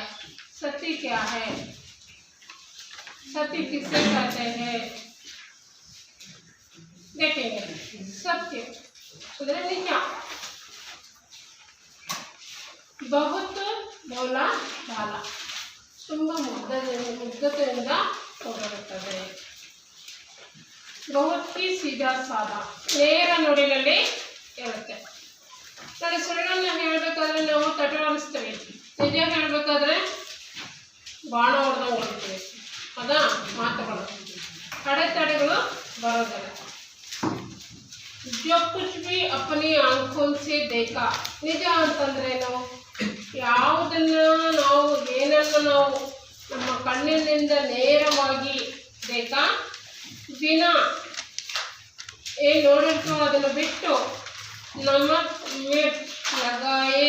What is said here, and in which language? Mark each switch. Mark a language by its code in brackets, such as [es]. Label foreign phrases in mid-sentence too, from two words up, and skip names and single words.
[hi] सत्य क्या है? सत्य किसे कहते हैं? देखेंगे। सत्य क्या? बहुत भोला भाला, [kn] ತುಂಬ ಮುಗ್ಧತೆಯಿಂದ ಹೊರಡುತ್ತದೆ. [hi] बहुत ही सीधा साधा, [kn] ನೇರ ನುಡಿಯಲ್ಲಿ ಇರುತ್ತೆ. ನೋಡಿ, ಸುಳ್ಳನ್ನು ಹೇಳಬೇಕಾದ್ರೆ ನಾವು ತಟವರಿಸ್ತೇವೆ, ನಿಜ ಹೇಳಬೇಕಾದ್ರೆ ಬಾಣ ಹೊಡೆದಂಗೆ ಹೊಡಿತೀವಿ. ಅದಾ ಮಾತುಗಳು, ಅಡೆತಡೆಗಳು ಬರೋದಿಲ್ಲ. [hi] जो कुछ भी अपनी आंखों से देखा, [kn] ನಿಜ ಅಂತಂದ್ರೇನು? ಯಾವುದನ್ನ ನಾವು ಏನನ್ನು ನಾವು ನಮ್ಮ ಕಣ್ಣಿನಿಂದ ನೇರವಾಗಿ ಬೇಕಾ ಬಿನಾ ಏನು ನೋಡಿರ್ತೀವೋ ಅದನ್ನು ಬಿಟ್ಟು [hi] नमक मिर्च लगाए.